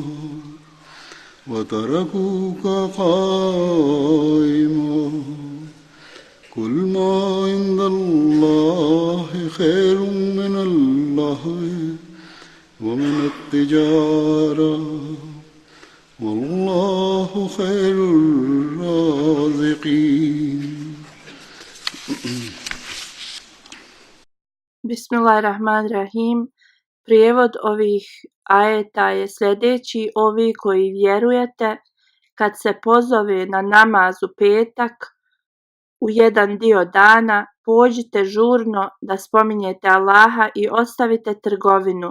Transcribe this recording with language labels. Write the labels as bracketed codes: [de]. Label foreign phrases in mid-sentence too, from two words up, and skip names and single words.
[ar] وتركوك قائما قل ما عند الله خير من اللهو ومن التجارة والله خير الرازقين. Bismillahirrahmanirrahim. [bs] Prijevod ovih ajeta je sljedeći: ovi koji vjerujete, kad se pozove na namaz u petak u jedan dio dana, pođite žurno da spominjete Allaha i ostavite trgovinu.